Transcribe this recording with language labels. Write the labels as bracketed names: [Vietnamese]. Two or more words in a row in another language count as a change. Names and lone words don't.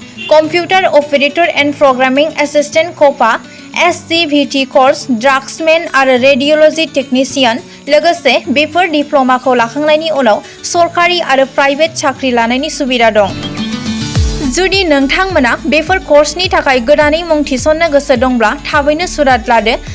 [English] computer operator and programming assistant क'पा, SCVT course draughtsman आरो radiology technician. [Bodo] लोगोसे बेफोर डिप्ल'माखौ लाखांनायनि उनाव सरकारि आरो प्राइभेट साख्रि लानायनि सुबिदा दं। जुदि नोंथांमोना बेफोर कर्सनि थाखाय गोदानै मुं थिसननो गोसो दंब्ला थाबैनो सुरात लादो।